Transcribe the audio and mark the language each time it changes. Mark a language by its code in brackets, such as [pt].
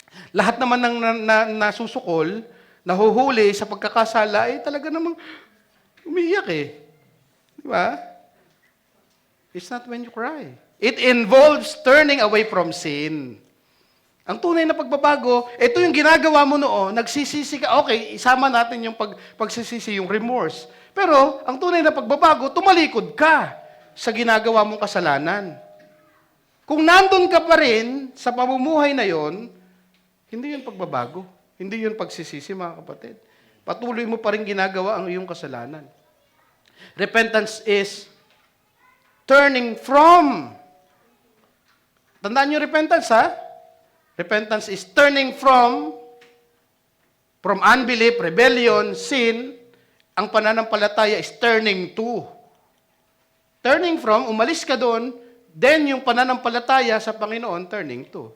[tl] Lahat naman ng nasusukol, nahuhuli sa pagkakasala, talaga namang umiiyak Diba? [en] It's not when you cry. It involves turning away from sin. [tl] Ang tunay na pagbabago, ito yung ginagawa mo noon, nagsisisi ka, okay, isama natin yung pagsisisi, yung remorse. Pero, ang tunay na pagbabago, tumalikod ka sa ginagawa mong kasalanan. Kung nandun ka pa rin sa pamumuhay na yon, hindi yun pagbabago. Hindi yun pagsisisi, mga kapatid. Patuloy mo pa rin ginagawa ang iyong kasalanan. [en] Repentance is turning from. Tandaan niyo repentance, Repentance is turning from unbelief, rebellion, sin. [tl] Ang pananampalataya [en] is turning to. Turning from, [tl] umalis ka doon, then yung pananampalataya sa Panginoon, [en] turning to.